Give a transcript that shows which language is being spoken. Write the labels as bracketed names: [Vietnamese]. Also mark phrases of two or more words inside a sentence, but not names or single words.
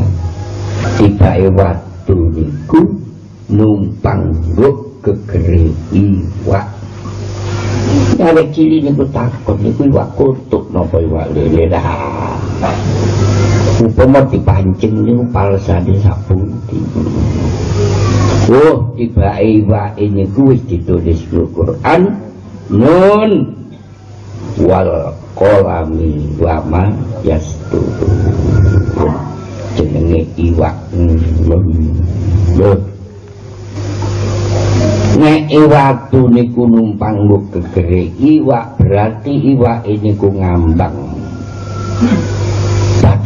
[Javanese] Tibake watu niku numpang nguk gegere iwak. Arek cilik niku takon niku iwak kutuk napa iwak lele dah. Upama dipancing niku palsane sapundi. Oh, tibake iwak niku wis ditulis di Quran [Arabic] nun wal qalami wa ma yasturun. [Javanese] Jenenge iwak nun. Nek iwatu niku numpang nguk gegere iwak berarti iwak niku ngambang.